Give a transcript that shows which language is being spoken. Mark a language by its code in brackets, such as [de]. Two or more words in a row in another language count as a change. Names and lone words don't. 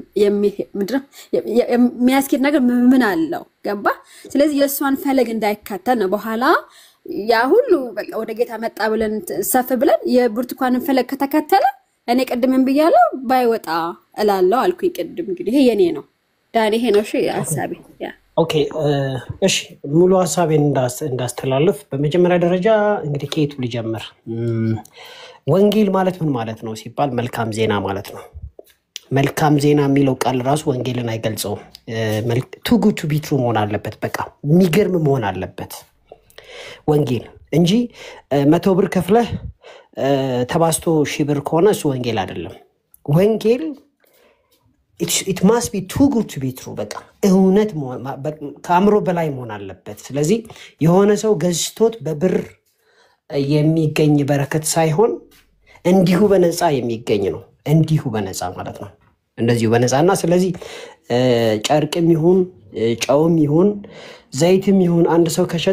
[am] የሚያስኬድ ነገር ምን አለው ገባ። ስለዚህ የሷን ፈለግ እንዳይከተል ነው በኋላ ያ ሁሉ በቃ ወደ ጌታ መጣ ብለን ሰፍ ብለን የብርቱካንን ፈለግ ከተከተለ እኔ ቀድመን ብያለሁ ባይወጣ እላለሁ አልኩኝ ቀድም እንግዲህ ይሄ የኔ ነው ዳኒ ይሄ ነው እሺ ሐሳቤ ያ ኦኬ እሺ ሙሉ ሐሳቤን እንዳስተላልፍ በመጀመሪያ ደረጃ እንግዲህ ከየቱ ልጀምር ወንጌል ማለት ምን ማለት ነው ሲባል መልካም ዜና ማለት ነው። መልካም ዜና የሚለው ቃል ራሱ ወንጌልን አይገልጸውም። [en] too good to be true [am] መሆን አለበት በቃ የሚገርም መሆን አለበት ወንጌል እንጂ 100 ብር ከፍለህ ተባስቶ 1000 ብር ከሆነ እሱ ወንጌል አይደለም። ወንጌል [en] it must be too good to be true [am] በቃ እውነት ከአእምሮ በላይ መሆን አለበት። ስለዚህ የሆነ ሰው ገዝቶት በብር የሚገኝ በረከት ሳይሆን እንዲሁ በነፃ የሚገኝ ነው። እንዲሁ በነፃ ማለት ነው እንደዚሁ በነፃና ስለዚህ ጨርቅም ይሁን ጨውም ይሁን ዘይትም ይሁን አንድ ሰው ከሸጠ